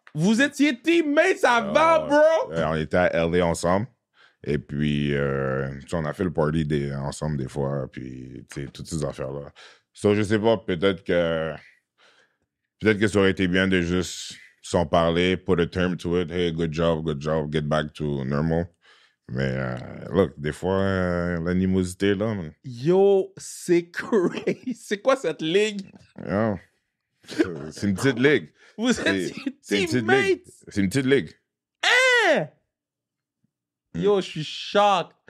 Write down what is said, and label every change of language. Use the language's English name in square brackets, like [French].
[French] Vous étiez teammates avant, bro? On était à LA ensemble. Et puis, on a fait le party ensemble des fois. Puis, toutes ces affaires-là. So, je sais pas, peut-être que ça aurait été bien de juste s'en parler, [English] put a term to it. Hey, good job, get back to normal. [French] Mais, look, des fois, l'animosité, là. Yo, c'est crazy. C'est quoi cette ligue? Yeah. C'est une petite ligue. Vous êtes teammates? C'est une petite ligue. Hein? Yo, je suis choqué.